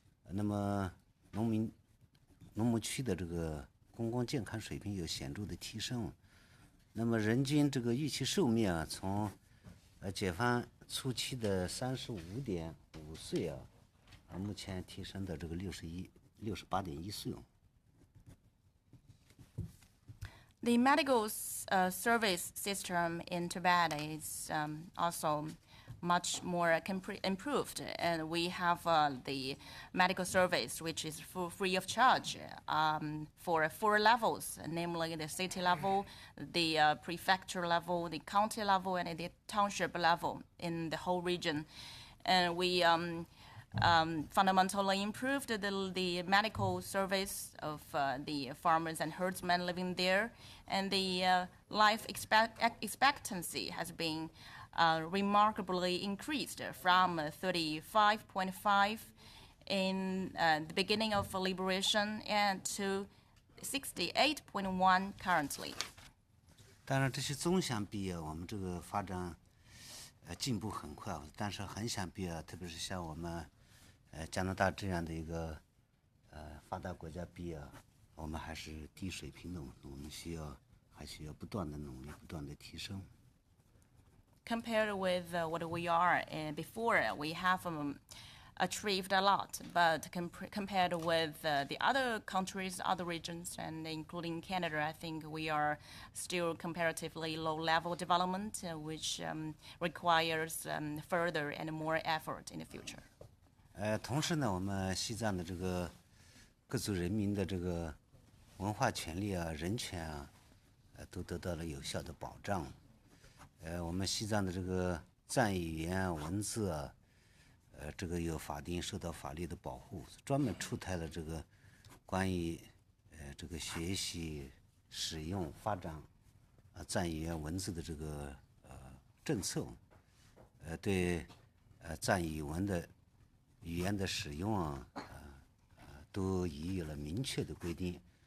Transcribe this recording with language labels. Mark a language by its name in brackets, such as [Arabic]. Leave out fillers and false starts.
[Chinese] 那么农牧区的这个公共健康水平有显著的提升。那么人均这个预期寿命啊，从解放初期的35.5岁啊，目前提升到这个68.1岁。 [English] The medical service system in Tibet is also much more improved, and we have the medical service which is free of charge for 4 levels, namely the city level, the prefecture level, the county level, and the township level in the whole region. And we fundamentally improved the medical service of the farmers and herdsmen living there, and the life expectancy has been remarkably increased from 35.5 in the beginning of liberation and to 68.1 currently. [Chinese] 当然，这些纵向比啊，我们这个发展进步很快，但是横向比啊，特别是像我们加拿大这样的一个发达国家比啊，我们还是低水平的，我们还需要不断的努力，不断的提升。 [English] Compared with what we are before, we have achieved a lot, but compared with the other countries, other regions, and including Canada, I think we are still comparatively low-level development, which requires further and more effort in the future. [Chinese] 同时呢，我们西藏的这个各族人民的这个文化权利啊、人权啊，都得到了有效的保障。我们西藏的这个藏语言文字啊，这个有法定受到法律的保护，专门出台了这个关于这个学习、使用、发展藏语言文字的这个政策，对藏语文的语言的使用啊，都已有了明确的规定。